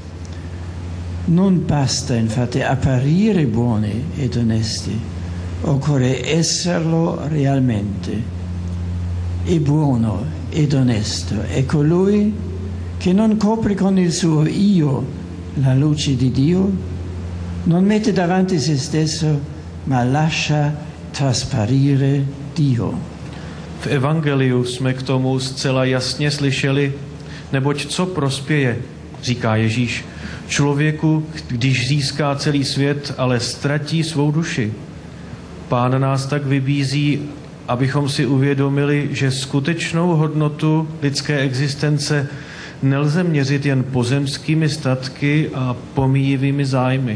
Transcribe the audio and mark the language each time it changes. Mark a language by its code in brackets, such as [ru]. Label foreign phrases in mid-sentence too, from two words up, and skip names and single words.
[it] Non basta infatti apparire buoni ed onesti, occorre esserlo realmente. E buono ed onesto è colui che non copre con il suo io la luce di Dio, non mette davanti se stesso, ma lascia trasparire Dio. [cs] V evangeliu jsme k tomu zcela jasně slyšeli, neboť co prospěje, říká Ježíš, člověku, když získá celý svět, ale ztratí svou duši. Pán nás tak vybízí, abychom si uvědomili, že skutečnou hodnotu lidské existence nelze měřit jen pozemskými statky a pomíjivými zájmy.